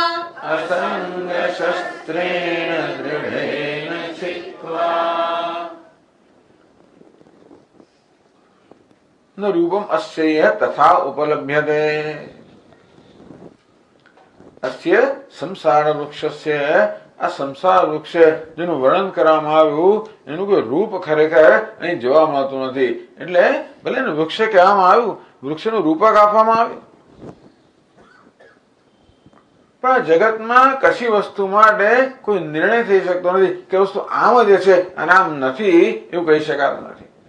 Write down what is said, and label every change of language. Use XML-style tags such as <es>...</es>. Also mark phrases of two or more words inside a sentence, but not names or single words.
<sa>असङ्गशस्त्रेण दृढेन छित्त्वा न रूपम अस्यैह तथा उपलभ्यते. અસ્ય સંસાર વૃક્ષસ્ય,</sa> <gu>આ સંસાર વૃક્ષ જેનું વર્ણન કરવામાં આવ્યું એનું કોઈ રૂપ ખરેખર અહીં જોવા મળતું નથી. એટલે ભલે ને વૃક્ષ કહેવામાં આવ્યું, વૃક્ષનું રૂપક આપવામાં આવ્યું, પણ જગતમાં કશી વસ્તુ માટે કોઈ નિર્ણય થઈ શકતો નથી કે વસ્તુ આમ જ છે અને આમ નથી એવું કહી શકાતું નથી.</gu>